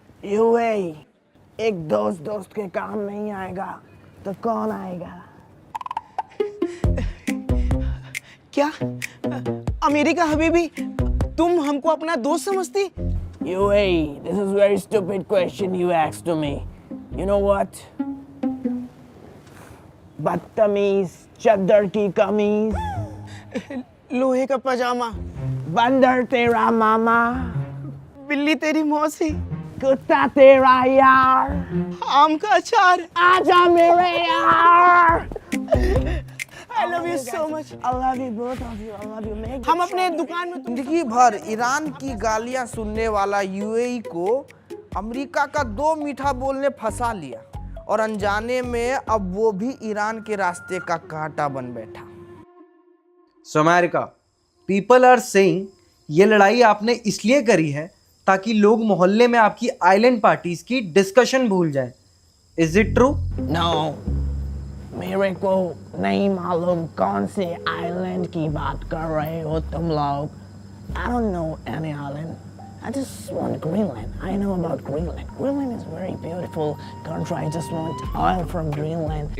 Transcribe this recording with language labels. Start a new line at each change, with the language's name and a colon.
Hindi: UAE एक दोस्त के काम नहीं आएगा तो कौन आएगा? क्या अमेरिका हबीबी, तुम हमको अपना दोस्त समझती?
English: UAE, this is very stupid question you asked to me. You know what?
Hindi: बदतमीज, चद्दर की कमीज, लोहे का पजामा, बंदर तेरा मामा, बिल्ली तेरी मौसी, कुत्ता तेरा यार, आम का अचार, आजा मेरे यार।
English: I love you so much. I love you both of you. I love you.
Hindi: हम अपने दुकान में जिंदगी भर ईरान की गालियां सुनने वाला यूएई को अमेरिका का 2 मीठा बोलने फंसा लिया, और अनजाने में अब वो भी ईरान के रास्ते का कांटा बन बैठा।
English: So America, people are saying
Hindi: ये लड़ाई आपने इसलिए करी है ताकि लोग मोहल्ले में आपकी आइलैंड पार्टीज की डिस्कशन भूल जाएं।
English: Is it true? No.
Hindi: मेरे को नहीं मालूम कौन से आइलैंड की बात कर रहे हो तुम लोग.
English: I don't know any island. I just want Greenland. I know about Greenland. Greenland is very beautiful country. I just want oil from Greenland.